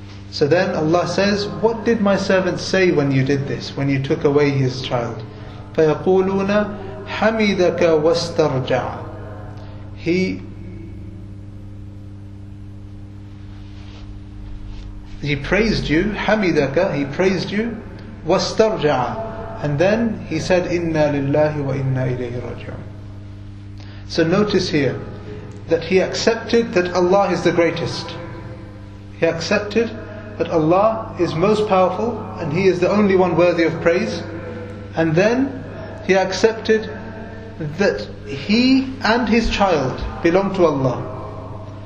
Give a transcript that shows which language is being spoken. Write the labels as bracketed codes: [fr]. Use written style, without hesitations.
[en] So then Allah says, what did my servant say when you did this, when you took away his child? [ar] فَيَقُولُونَ حَمِدَكَ وَاسْتَرْجَعَ. [en] He praised you, [ar] حَمِدَكَ, [en] he praised you, [ar] وَاسْتَرْجَعَ. [en] And then he said, [ar] إِنَّا لِلَّهِ وَإِنَّا إِلَيْهِ رَاجِعُونَ. [en] So notice here that he accepted that Allah is the greatest. He accepted that Allah is most powerful and He is the only one worthy of praise. And then he accepted that he and his child belong to Allah.